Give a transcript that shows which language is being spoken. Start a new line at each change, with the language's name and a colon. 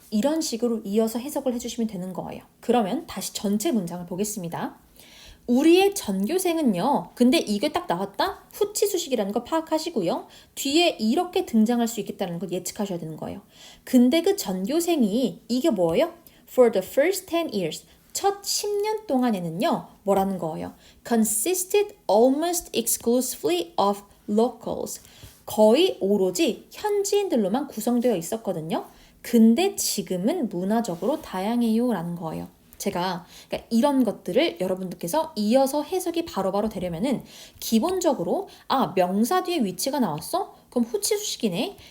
Korean: 이런 식으로 이어서 해석을 해주시면 되는 거예요. 그러면 다시 전체 문장을 보겠습니다. 우리의 전교생은요. 근데 이게 딱 나왔다? 후치수식이라는 거 파악하시고요. 뒤에 이렇게 등장할 수 있겠다는 걸 예측하셔야 되는 거예요. 근데 그 전교생이 이게 뭐예요?
English: For the first 10 years.
Korean: 첫 10년 동안에는요. 뭐라는 거예요?
English: Consisted almost exclusively of locals.
Korean: 거의 오로지 현지인들로만 구성되어 있었거든요. 근데 지금은 문화적으로 다양해요 라는 거예요. 제가 그러니까 이런 것들을 여러분들께서 이어서 해석이 바로바로 되려면은 기본적으로 명사 뒤에 위치가 나왔어? 그럼 그럼 후치수식이네.